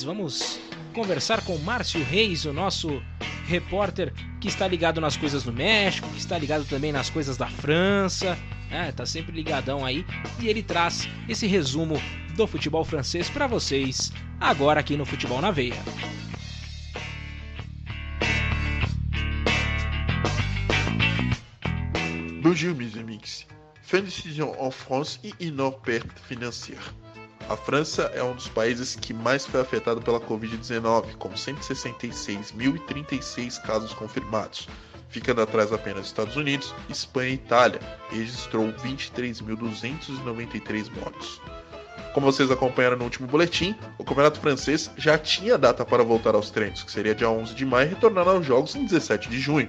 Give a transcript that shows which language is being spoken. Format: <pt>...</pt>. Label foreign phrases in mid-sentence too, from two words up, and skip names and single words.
<pt>Vamos conversar com o Márcio Reis, o nosso repórter que está ligado nas coisas do México, que está ligado também nas coisas da França. Tá sempre ligadão aí. E ele traz esse resumo do futebol francês para vocês, agora aqui no Futebol na Veia.</pt> <fr>Bonjour, mes amis. Fin de saison en France e énorme perte financière.</fr> <pt>A França é um dos países que mais foi afetado pela Covid-19, com 166.036 casos confirmados, ficando atrás apenas dos Estados Unidos, Espanha e Itália, e registrou 23.293 mortos. Como vocês acompanharam no último boletim, o Campeonato Francês já tinha data para voltar aos treinos, que seria dia 11 de maio, retornando aos jogos em 17 de junho.</pt>